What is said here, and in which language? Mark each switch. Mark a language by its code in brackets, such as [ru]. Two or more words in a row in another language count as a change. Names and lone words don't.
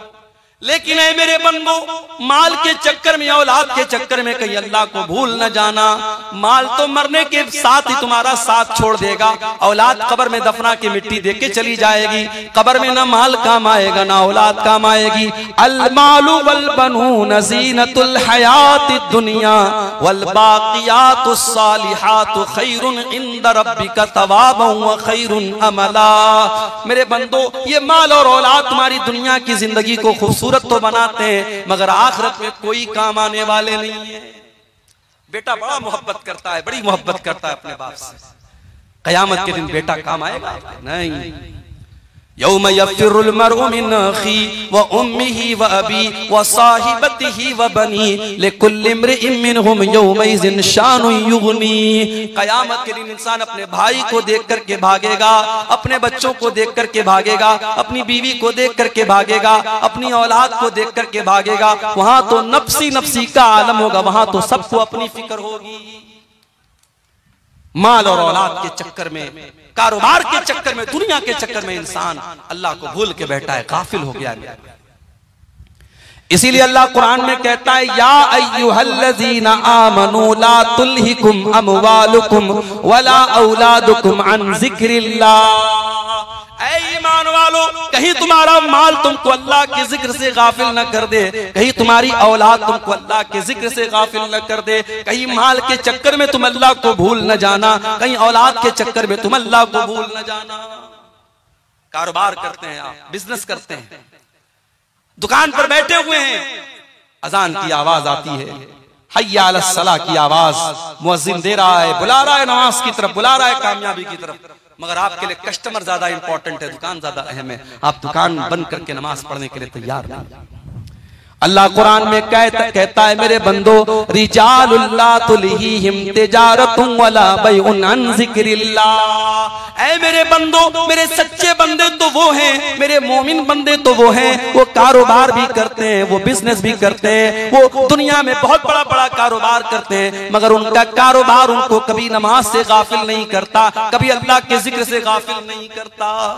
[hi] लेकिन ऐ मेरे बंदो, माल के चक्कर में, औलाद के चक्कर में कहीं अल्लाह को भूल न जाना। माल तो मरने के साथ ही तुम्हारा साथ छोड़ देगा, औलाद कब्र में दफना के मिट्टी दे के चली जाएगी। कब्र में ना माल काम आएगा, ना औलाद काम आएगी। [ar] المال والبنون زينة الحياة الدنيا والباقيات الصالحات خير عند ربك ثوابا وخير أملا. [hi] मेरे बंदो, ये माल और औलाद तुम्हारी दुनिया की जिंदगी को खूबसूरत तो बनाते हैं, मगर आखिरत में कोई काम आने वाले नहीं है। बेटा बड़ा मोहब्बत करता है, बड़ी मोहब्बत करता है अपने बाप से, कयामत के दिन बेटा काम आएगा? नहीं। [ar] يوم يفر المرء من أخيه وأمه وأبيه وصاحبته وبنيه لكل امرئ منهم يومئذ شأن يغنيه. [hi] कयामत के दिन इंसान अपने भाई को देख करके भागेगा, अपने बच्चों को देख करके भागेगा, अपनी बीवी को देख करके भागेगा, अपनी औलाद को देख करके भागेगा। वहां तो नफ्सी नफ्सी का आलम होगा, वहां तो सबको अपनी फिक्र होगी। माल और औलाद के चक्कर में, कारोबार के चक्कर में, दुनिया के चक्कर में इंसान अल्लाह को भूल के बैठा है, गाफिल हो गया है। इसीलिए अल्लाह कुरान में कहता है, [ar] يا أيها الذين آمنوا لا تلهكم أموالكم ولا أولادكم عن ذكر الله. [hi] ऐ ईमान वालो, कहीं तुम्हारा माल तुमको अल्लाह के जिक्र से गाफिल न कर दे, कहीं तुम्हारी औलाद तुमको अल्लाह के जिक्र से गाफिल न कर दे, कहीं माल के चक्कर में तुम अल्लाह को भूल न जाना, कहीं औलाद के चक्कर में तुम अल्लाह को भूल न जाना। कारोबार करते हैं आप, बिजनेस करते हैं, दुकान पर बैठे हुए हैं, अजान की आवाज आती है, [ar] حي على الصلاة [hi] की आवाज, मुअज्जिन दे रहा है, बुला रहा है नमाज की तरफ, बुला रहा है कामयाबी की तरफ, मगर आपके लिए कस्टमर ज्यादा इंपॉर्टेंट है, दुकान ज्यादा अहम है। आप दुकान बंद करके नमाज पढ़ने के लिए तैयार नहीं। अल्लाह कुरान में कहता है, मेरे बंदो, [ar] رجال لا تلهيهم تجارة ولا بيع عن ذكر الله. [hi] ऐ मेरे बंदो, मेरे सच्चे बंदे तो वो हैं, मेरे मोमिन बंदे तो वो हैं, वो कारोबार भी करते हैं, वो बिजनेस भी करते हैं, वो दुनिया में बहुत बड़ा बड़ा कारोबार करते हैं, मगर उनका कारोबार उनको कभी नमाज से गाफिल नहीं करता, कभी अल्लाह के जिक्र से गाफिल नहीं करता।